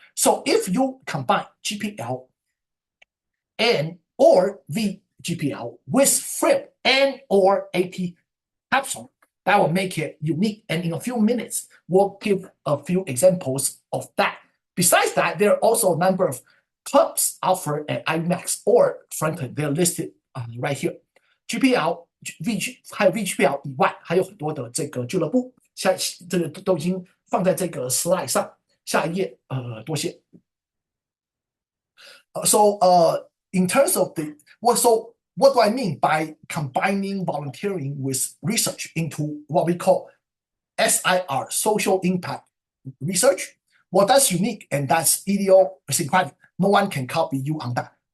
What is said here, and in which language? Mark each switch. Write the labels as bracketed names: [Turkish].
[English] So if you combine GPL and or VGPL with FRIP and or AP Capstone, that will make it unique. And in a few minutes, we'll give a few examples of that. Besides that, there are also a number of clubs offered at IvyMax or Franklin. They're listed right here. [Chinese] GPL、还有 VGPL 以外，还有很多的这个俱乐部，这个都已经放在这个 slide 上。下一页，多谢。 [English] So in terms of what do I mean by combining volunteering with research into what we call SIR, social impact research? Well, that's unique and that's idiosyncratic. No one can copy you on that.